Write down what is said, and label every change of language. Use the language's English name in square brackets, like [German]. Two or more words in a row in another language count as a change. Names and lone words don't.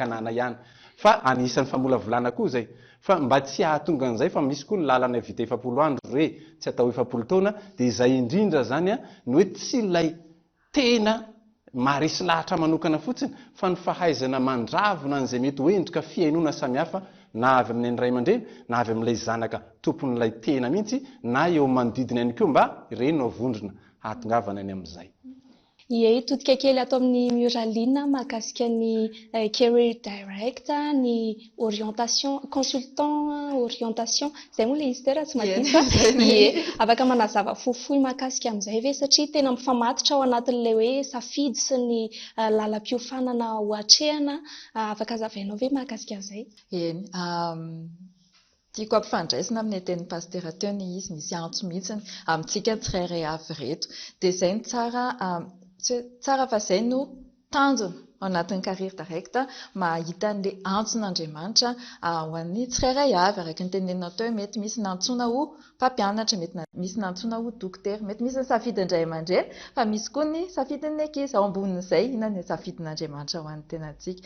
[Malagasy] Kanana ihany, fa anisan'ny famolavolana koa izay, fa mba tsy hahatonga an'izay fa misy koa ny lalana vita 40 andro hoe tsy atao 40 taona, dia izay indrindra zany ny hoe tsy ilay tena maharesy lahatra manokana fotsiny, fa ny fahaizana mandravona an'izay mety ho endrika fiainona samihafa na avy amin'ny ray aman-dreny na avy amin'ilay zanaka tompon'ilay tena mihitsy na eo manodidina ihany koa mba ireny no avondrona hahatongavana any amin'izay. Ie, todika kely atao amin'ny mioralina mahakasika ny career direct, ny orientation, [French] consultant orientation, [Malagasy] izay moa ilay izy teo raha tsy madisa. Ie, afaka manazava fohifohy mahakasika amin'izay ve satria tena mifamatotra ao anatin'ilay hoe safidy sy ny lalam-piofanana ho hatrehana, afaka hazavainao ve mahakasika an'izay? Eny, tiako ampifandraisina amin'ny teny pastera teo ny izy misy antso mihitsiny amintsika tsirairay avy reto, dia izay ny tsara fa izay no tanjona ao anatin'ny carrière direct mahita an'ilay antson'Andriamanitra ho an'ny tsirairay avy, araka ny tenenao teo mety misy nantsoina ho mpampianatra, mety misy nantsoina ho dokotera, mety misy ny safidin-dray aman-dreny, fa misy koa ny safidin'ny ankizy, ao ambonin'izay inona ny safidin'Andriamanitra ho an'ny tenantsika.